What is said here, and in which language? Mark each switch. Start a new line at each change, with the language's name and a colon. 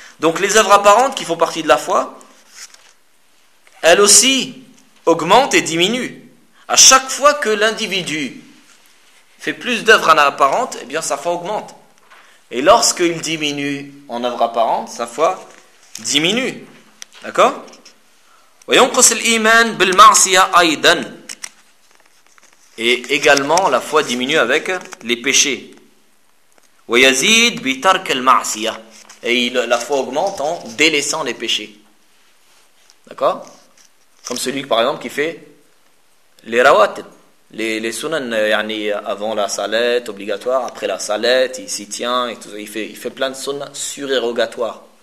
French: Donc les œuvres apparentes qui font partie de la foi, elles aussi augmentent et diminuent. À chaque fois que l'individu fait plus d'œuvres en apparente, eh bien sa foi augmente. Et lorsqu'il diminue en œuvres apparentes, sa foi diminue. D'accord ?
Arabic: وينقص الإيمان بالمعصية أيضا.
French: Et également la foi diminue avec les péchés.
Arabic: ويزيد بترك المعصية.
French: Et la foi augmente en délaissant les péchés. D'accord ? Comme celui par exemple qui fait les rawatib, les sunan, yani avant la salat obligatoire, après la salat, il s'y tient, et tout, il fait plein de sunan surérogatoires.